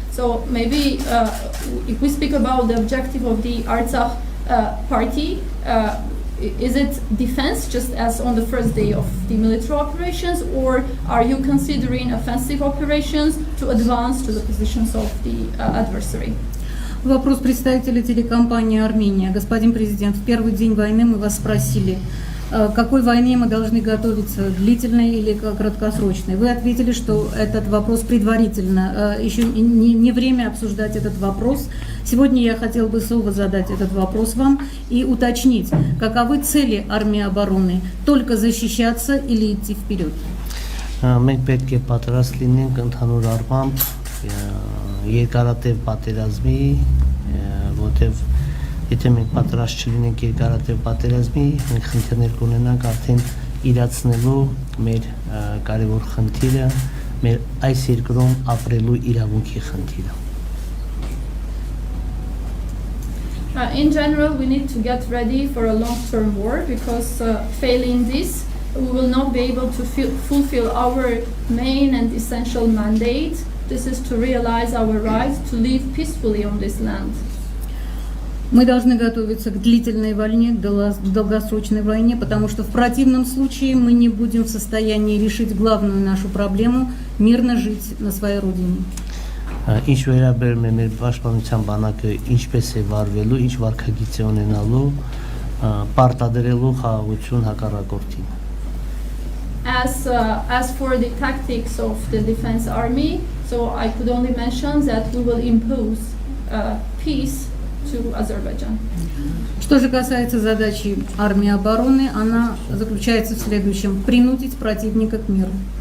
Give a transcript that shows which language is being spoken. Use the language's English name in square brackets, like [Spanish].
[English] So maybe if we speak about the objective of the Artsakh party, is it defense just as on the first day of the military operations, or are you considering offensive operations to advance to the positions of the adversary? [Russian] Вопрос представителя телекомпании «Армения». Господин президент, в первый день войны мы вас спросили, к какой войне мы должны готовиться, длительной или краткосрочной. Вы ответили, что этот вопрос предварительно, еще не время обсуждать этот вопрос. Сегодня я хотел бы снова задать этот вопрос вам и уточнить, каковы цели армии обороны, только защищаться или идти вперед? [Armenian] Մենք պետք է պատրաստ լինենք ընդհանուր առմամբ երկարատև պատերազմի, որտեղ եթե մենք պատրաստ չլինենք երկարատև պատերազմի, մենք խնդիրներ կունենանք արդեն իրացնելու մեր կարևոր խնդիրը, մեր այս երկրում ապրելու իրավունքի խնդիրը։ [English] In general, we need to get ready for a long-term war because failing this, we will not be able to fulfill our main and essential mandate. This is to realize our right to live peacefully on this land. [Russian] Мы должны готовиться к длительной войне, к долгосрочной войне, потому что в противном случае мы не будем в состоянии решить главную нашу проблему – мирно жить на своей родине. [Armenian] Ինչ վերաբերում է մեր պաշտպանության բանակը ինչպես է վարվելու, ինչ վարքագիծ է ունենալու, պարտադրելու խաղաղություն հակառակորդին։ [English] As for the tactics of the defense army, so I could only mention that we will impose peace to Azerbaijan. [Russian] Что же касается задачи армии обороны, она заключается в следующем: принудить противника к миру.